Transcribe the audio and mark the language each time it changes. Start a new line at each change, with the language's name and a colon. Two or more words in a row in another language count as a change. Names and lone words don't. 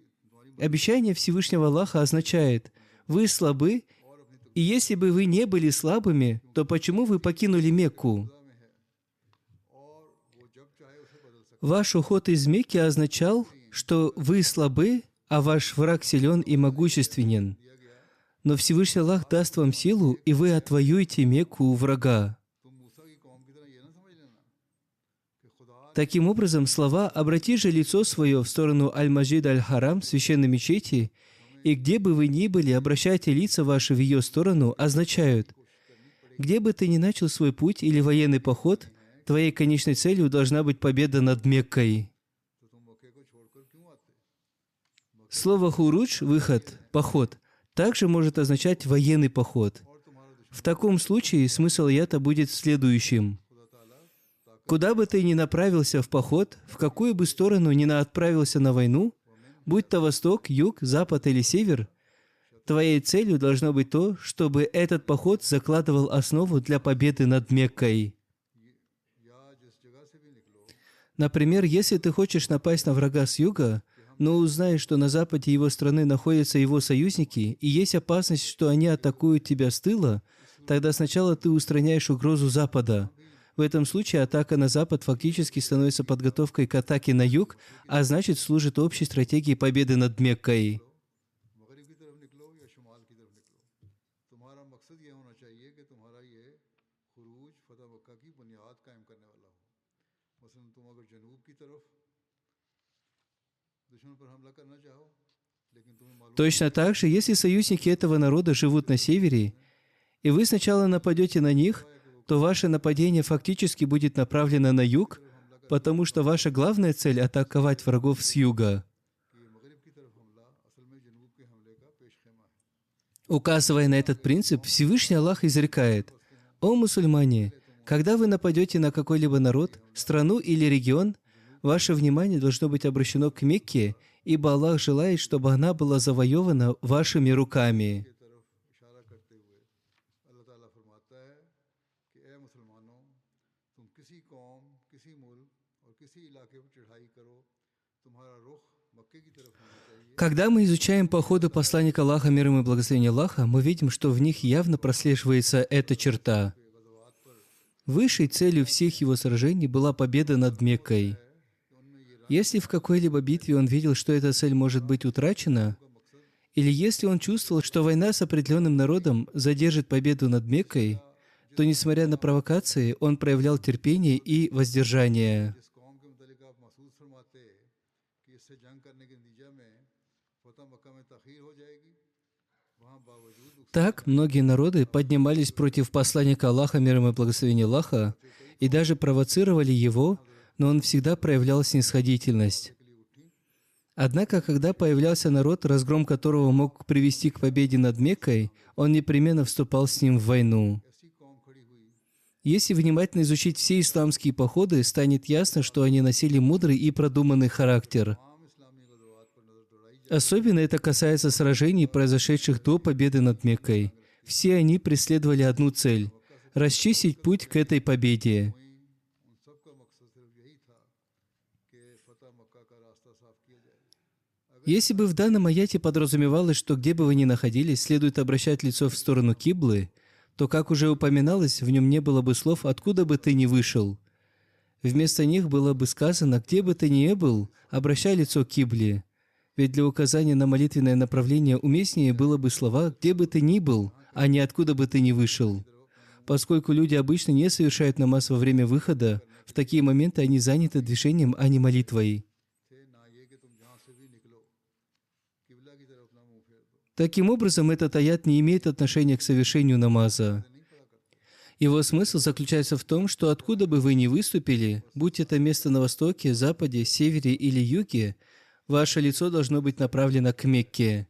Russian: Обещание Всевышнего Аллаха означает: вы слабы, и если бы вы не были слабыми, то почему вы покинули Мекку? Ваш уход из Мекки означал, что вы слабы, а ваш враг силен и могущественен. Но Всевышний Аллах даст вам силу, и вы отвоюете Мекку у врага.
Urdu: تم موسیٰ کی قوم کی طرح یہ نہ سمجھ لینا کہ خدا
Russian: Таким образом, слова «обрати же лицо свое в сторону Аль-Маджид Аль-Харам, священной мечети, и где бы вы ни были, обращайте лица ваши в ее сторону» означают: где бы ты ни начал свой путь или военный поход, твоей конечной целью должна быть победа над Меккой.
Urdu: تو تم مکے کو چھوڑ کر کیوں آتے?
Russian: Слово «хурудж» — «выход», «поход» также может означать военный поход. В таком случае смысл аята будет следующим. Куда бы ты ни направился в поход, в какую бы сторону ни отправился на войну, будь то восток, юг, запад или север, твоей целью должно быть то, чтобы этот поход закладывал основу для победы над Меккой.
Urdu: یا جس جگہ سے بھی نکلو
Russian: Например, если ты хочешь напасть на врага с юга, но узнаешь, что на западе его страны находятся его союзники, и есть опасность, что они атакуют тебя с тыла, тогда сначала ты устраняешь угрозу запада. В этом случае атака на запад фактически становится подготовкой к атаке на юг, а значит служит общей стратегией победы над Меккой.
Urdu: مغرب کی طرف نکلو یا شمال کی طرف نکلو، تمہارا مقصد یہ ہونا چاہیے کہ تمہارا یہ خروج فتح مکہ کی بنیاد قائم کرنے والا ہو. مثلاً تم اگر جنوب کی طرف دشمن پر حملہ کرنا چاہو، لیکن تمہیں معلوم
Russian: Точно так же, если союзники этого народа живут на севере, и вы сначала нападете на них, то ваше нападение фактически будет направлено на юг, потому что ваша главная цель — атаковать врагов с юга.
Urdu: کہ یہ مغرب کی طرف حملہ اصل میں جنوب کے حملے کا پیش خیمہ ہے.
Russian: Указывая на этот принцип, Всевышний Аллах изрекает: «О мусульмане, когда вы нападете на какой-либо народ, страну или регион, ваше внимание должно быть обращено к Мекке, ибо Аллах желает, чтобы она была завоевана вашими руками».
Urdu: کی طرف اشارہ کرتے ہوئے اللہ تعالیٰ فرماتا ہے کہ اے مسلمانوں، تم کسی قوم، کسی ملک اور کسی علاقے پر چڑھائی کرو، تمہارا رخ مکے کی طرف ہونا چاہیے.
Russian: Когда мы изучаем походы посланника Аллаха, мир ему и благословение Аллаха, мы видим, что в них явно прослеживается эта черта. Высшей целью всех его сражений была победа над Меккой. Если в какой-либо битве он видел, что эта цель может быть утрачена, или если он чувствовал, что война с определенным народом задержит победу над Меккой, то, несмотря на провокации, он проявлял терпение и воздержание.
Urdu: جس قوم کے متعلق آپ محسوس فرماتے کہ اس سے جنگ کرنے کے نتیجہ میں فتح مکہ میں تاخیر ہو جائے گی، وہاں باوجود
Russian: Так многие народы поднимались против посланника Аллаха, мир ему и благословение Аллаха, и даже провоцировали его, но он всегда проявлял снисходительность. Однако, когда появлялся народ, разгром которого мог привести к победе над Меккой, он непременно вступал с ним в войну.
Urdu: ایسی قوم کھڑی ہوئی
Russian: Если внимательно изучить все исламские походы, станет ясно, что они носили мудрый и продуманный характер.
Urdu: عام اسلامی غزوات پر نظر دوڑائی جائے
Russian: Особенно это касается сражений, произошедших до победы над Меккой. Все они преследовали одну цель – расчистить путь к этой победе.
Urdu: ان سب کا مقصد صرف یہی تھا کہ فتح مکہ کا راستہ صاف کیا جائے.
Russian: Если бы в данном аяте подразумевалось, что где бы вы ни находились, следует обращать лицо в сторону киблы, то, как уже упоминалось, в нем не было бы слов «откуда бы ты ни вышел». Вместо них было бы сказано «где бы ты ни был, обращай лицо к кибле». Ведь для указания на молитвенное направление уместнее было бы слова «где бы ты ни был», а не «откуда бы ты ни вышел». Поскольку люди обычно не совершают намаз во время выхода, в такие моменты они заняты движением, а не молитвой.
Urdu: تھے نہ یہ کہ تم جہاں سے بھی نکلو قبلہ کی طرف نہ منہ پھیر دو.
Russian: Таким образом, этот аят не имеет отношения к совершению намаза. Его смысл заключается в том, что откуда бы вы ни выступили, будь это место на востоке, западе, севере или юге, ваше лицо должно быть направлено к Мекке.